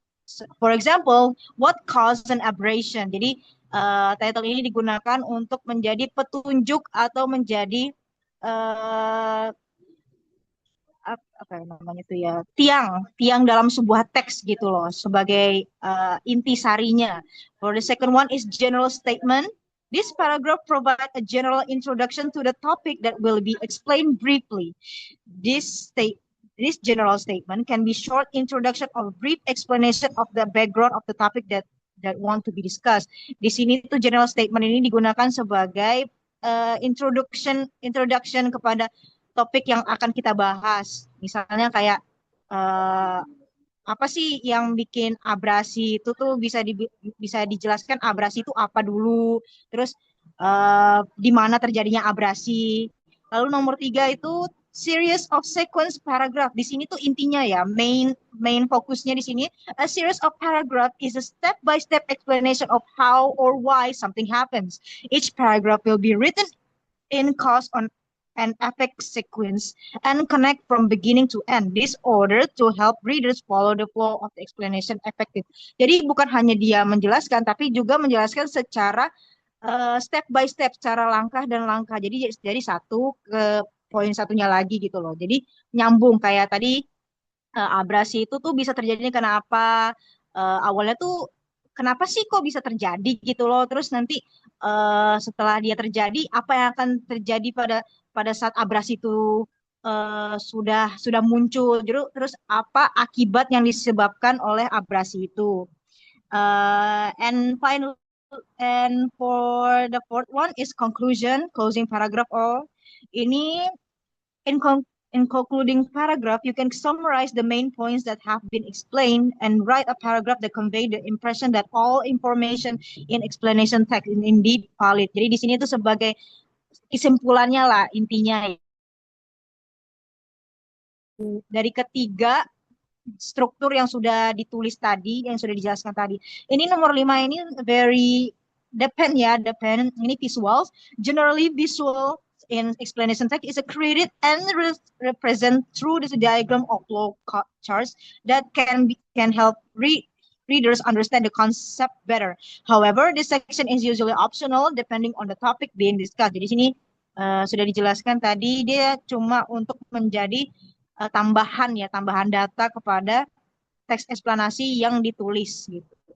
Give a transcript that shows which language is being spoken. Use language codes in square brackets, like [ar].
[en] So, for example, what caused an aberration. [id] Jadi title ini digunakan untuk menjadi petunjuk atau menjadi uh, apa ya namanya tuh ya tiang tiang dalam sebuah teks gitu loh sebagai inti sarinya. [en] For the second one is general statement. This paragraph provide a general introduction to the topic that will be explained briefly. This state this general statement can be short introduction or brief explanation of the background of the topic that want to be discussed. [id] Di sini tuh general statement ini digunakan sebagai introduction kepada topik yang akan kita bahas. Misalnya kayak uh, apa sih yang bikin abrasi itu tuh bisa dijelaskan abrasi itu apa dulu, terus di mana terjadinya abrasi. Lalu nomor tiga itu [en] series of sequence paragraph. [id] Di sini tuh intinya ya, main fokusnya di sini, [en] a series of paragraph is a step by step explanation of how or why something happens. Each paragraph will be written in cause on an effect sequence and connect from beginning to end. This order to help readers follow the flow of the explanation effective. [id] Jadi bukan hanya dia menjelaskan, tapi juga menjelaskan secara [en] step by step, [id] secara langkah dan langkah. Jadi satu ke poin satunya lagi gitu loh. Jadi nyambung kayak tadi, abrasi itu tuh bisa terjadi karena apa? Awalnya tuh kenapa sih kok bisa terjadi gitu loh? Terus nanti setelah dia terjadi, apa yang akan terjadi pada pada saat abrasi itu sudah muncul? Terus apa akibat yang disebabkan oleh abrasi itu? [en] And final and for the fourth one is conclusion, closing paragraph. All ini in, con- in concluding paragraph, you can summarize the main points that have been explained and write a paragraph that convey the impression that all information in explanation text is indeed valid. [id] Jadi di sini itu sebagai kesimpulannya lah intinya dari ketiga struktur yang sudah ditulis tadi, yang sudah dijelaskan tadi. Ini nomor 5 ini [en] very depend. [id] Ini visuals. [en] Generally visual in explanation text is created and represent through this diagram of flow charts that can help readers understand the concept better. However, this section is usually optional depending on the topic being discussed. [id] Jadi sini sudah dijelaskan tadi, dia cuma untuk menjadi tambahan data kepada teks eksplanasi yang ditulis gitu.